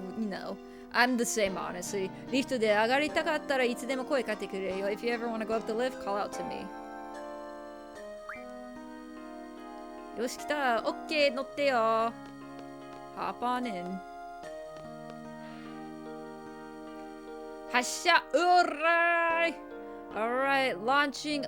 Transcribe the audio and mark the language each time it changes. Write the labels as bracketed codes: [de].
[en] You know, I'm the same, honestly. [ja] リフトで上がりたかったらいつでも声かけてくれよ。 [en] If you ever want to go up the lift, call out to me. [ja] よし、来た。OK、乗ってよ。 [en] Hop on in. [ja] 発射。うらーい。 [en] Alright, launching.